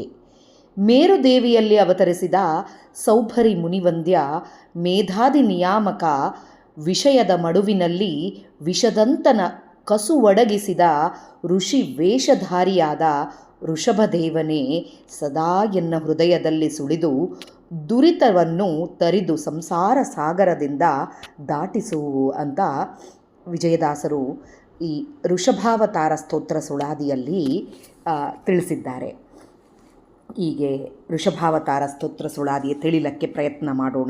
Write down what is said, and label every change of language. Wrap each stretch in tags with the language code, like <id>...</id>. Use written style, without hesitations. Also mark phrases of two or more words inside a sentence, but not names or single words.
<kn>ಮೇರುದೇವಿಯಲ್ಲಿ ಅವತರಿಸಿದ ಸೌಭರಿ ಮುನಿವಂದ್ಯ ಮೇಧಾದಿ ನಿಯಾಮಕ ವಿಷಯದ ಮಡುವಿನಲ್ಲಿ ವಿಷದಂತನ ಕಸು ಒಡಗಿಸಿದ ಋಷಿ ವೇಷಧಾರಿಯಾದ ಋಷಭದೇವನೇ ಸದಾ ಎನ್ನ ಹೃದಯದಲ್ಲಿ ಸುಳಿದು ದುರಿತವನ್ನು ತರಿದು ಸಂಸಾರ ಸಾಗರದಿಂದ ದಾಟಿಸು ಅಂತ ವಿಜಯದಾಸರು ಈ ಋಷಭಾವತಾರ ಸ್ತೋತ್ರ ಸುಳಾದಿಯಲ್ಲಿ ತಿಳಿಸಿದ್ದಾರೆ. ಹೀಗೆ ಋಷಭಾವತಾರ ಸ್ತೋತ್ರ ಸುಳಾದಿಯ ತಿಳಿಲಕ್ಕೆ ಪ್ರಯತ್ನ ಮಾಡೋಣ.</kn>